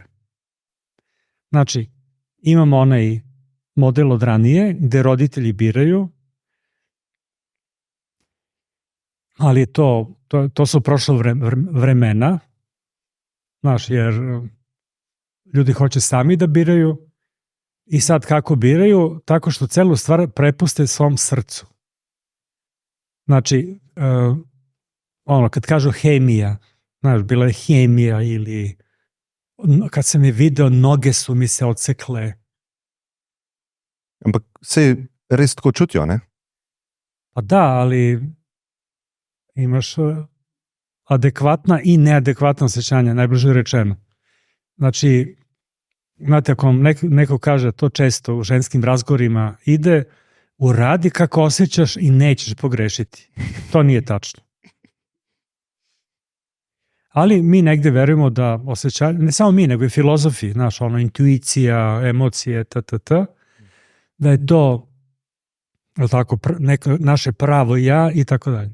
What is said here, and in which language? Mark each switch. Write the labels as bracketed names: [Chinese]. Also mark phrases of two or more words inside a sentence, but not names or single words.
[Serbian] Znači, imamo onaj model od ranije gde roditelji biraju, ali to su prošla vremena, znaš, jer ljudi hoće sami da biraju i sad kako biraju? Tako što celu stvar prepuste svom srcu. Znači, kad kažu hemija, znaš, bila je hemija ili kad sam je video, noge su mi se odsekle. [Slovenian] Ampak se res tako čutijo, ne? [Serbian] Pa da, ali imaš adekvatna i neadekvatna osjećanja, najbliže rečeno. Znači, znate, ako vam neko kaže to često u ženskim razgovorima, ide, uradi kako osjećaš i nećeš pogrešiti. To nije tačno. Ali mi negde verujemo da osjećanje, ne samo mi, nego i filozofi, znaš, intuicija, emocije, da je to tako, naše pravo ja i tako dalje.